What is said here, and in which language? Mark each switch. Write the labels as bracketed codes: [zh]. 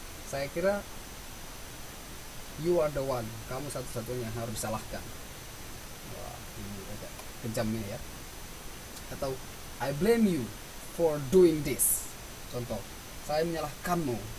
[id] Saya kira [en] you are the one, [id] kamu satu-satunya yang harus disalahkan. Wah, ini agak kejam ini ya. [en] Atau I blame you for doing this. [id] Contoh, saya menyalahkanmu.